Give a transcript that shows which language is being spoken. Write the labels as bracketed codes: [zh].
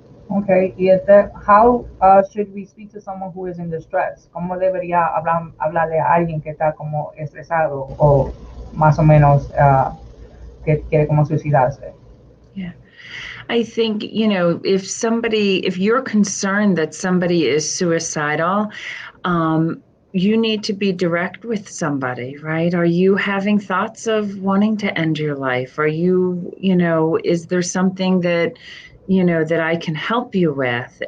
[en] Okay, y how should we speak to someone who is in distress? [es] ¿Cómo debería hablarle a alguien que está como estresado o más o menos que quiere como suicidarse? [en] Yeah. I think, if you're concerned that somebody is suicidal, you need to be direct with somebody, right? Are you having thoughts of wanting to end your life? Are you, is there something that, that I can help you with?